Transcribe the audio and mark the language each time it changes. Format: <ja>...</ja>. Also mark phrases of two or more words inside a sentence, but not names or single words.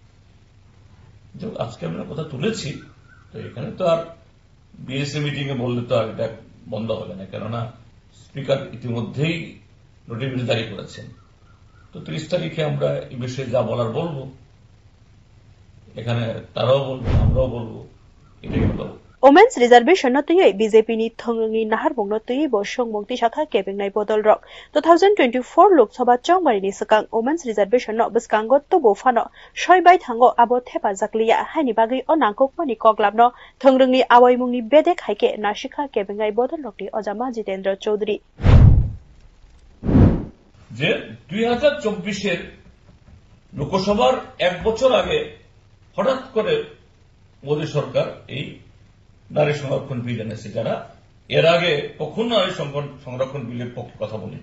<bn>আজকে আমরা কথা তুলেছি, তো এখানে তো আর</bn> <en>BSA meeting</en> <bn>এ বললে তো আর এটা বন্ধ হবে না, কেননা স্পিকার ইতিমধ্যেই নোটিফিকেশন জারি করেছেন। তো 30 তারিখে আমরা এই বিষয়ে যা বলার বলবো, এখানে তারাও বলবো, আমরাও বলবো, এটাই হলো।</bn> <en>Women's Reservation</en> <trp>notei BJP ni thongrungni naharbong notei bo songmongti sakha kebengnai bodol rok 2024 Lok Sabha chongmari ni sakang</trp> <en>Women's Reservation</en> <trp>no bskango to bo fano soibai thango abo thepa jakliya haini bagai o nangkokmani koklamno thongrungni awaimungni bedek haike nasikha kebengnai bodol rokni Ojama Jitendra Choudhury</trp> <bn>যে 2024 লোকসভার 1 বছর আগে হঠাৎ করে মোদী সরকার এই নারী সংরক্ষণ বিল এনেছে, যারা এর আগে কখনো নারী সংরক্ষণ বিলের পক্ষে কথা বলেনি।</bn>